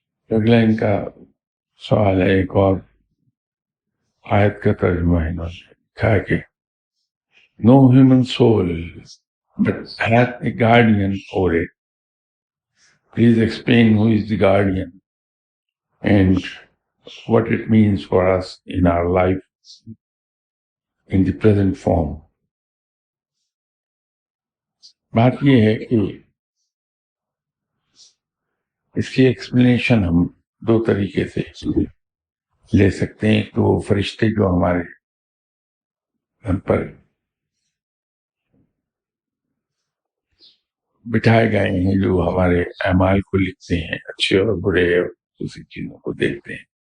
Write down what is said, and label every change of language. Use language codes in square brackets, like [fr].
[ur] اگلا ان کا سوال ہے، ایک اور آیت کا ترجمہ انہوں نے لکھا ہے کہ [en] no human soul but hath a guardian for it. Please explain who is the guardian and what it means for us in our life in the present form. [ur] بات یہ ہے کہ اس کی ایکسپلینیشن ہم دو طریقے سے لے سکتے ہیں. تو وہ فرشتے جو ہمارے ہم پر بٹھائے گئے ہیں، جو ہمارے اعمال کو لکھتے ہیں، اچھے اور برے اور دوسری چیزوں کو دیکھتے ہیں.